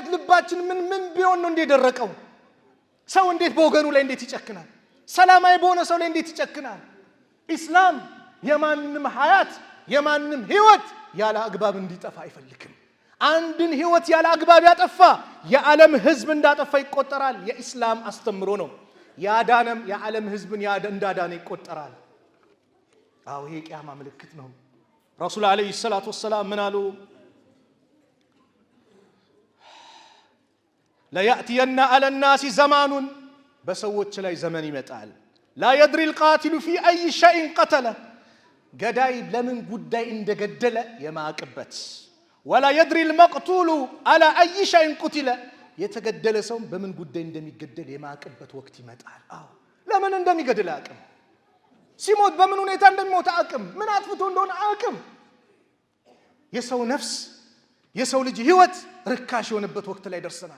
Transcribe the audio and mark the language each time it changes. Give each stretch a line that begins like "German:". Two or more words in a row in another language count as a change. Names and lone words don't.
Amharic: ልባችን ምን ቢሆን ነው እንደደረቀው ሰው እንዴት በወገኑ ላይ እንዴት ይጨክናል ሰላማዊ በሆነ ሰው ላይ እንዴት ይጨክናል ኢስላም የማንንም ሀያት የማንንም ህይወት ያለ አግባብ እንዲጠፋ አይፈልግም አንድን ህይወት ያለ አግባብ ያጠፋ የዓለም ህዝብ እንዳጠፋ ይቆጠራል የኢስላም አስተምሮ ነው ያዳነም የዓለም ህዝብን እንዳዳነ ይቆጠራል አው ይሄ ቂያማ ምልክት ነው
Arabic: رسول عليه الصلاة والسلام
Amharic: ምን አሉ
Arabic: لا يأتين على الناس زمان بسوت
Amharic: ላይ ዘመን ይመጣል
Arabic: لا يدري القاتل في أي شيء قتله
Amharic: ገዳይ ለምን ጉዳይ እንደገደለ የማቅበት
Arabic: ولا يدري المقتول على أي شيء قتل
Amharic: የተገደለ ሰው በምን ጉዳይ እንደሚገደል የማቅበት ወቅት ይመጣል አዎ ለምን እንደሚገደል አቅም ሲሞት በምን ሁኔታ እንደሚሞት አቅም ምን አጥፍቶ እንደሆነ አቅም የሰው ነፍስ የሰው ልጅ ህይወት ርካሽ የሆነበት ወቅት ላይ ደርሰናል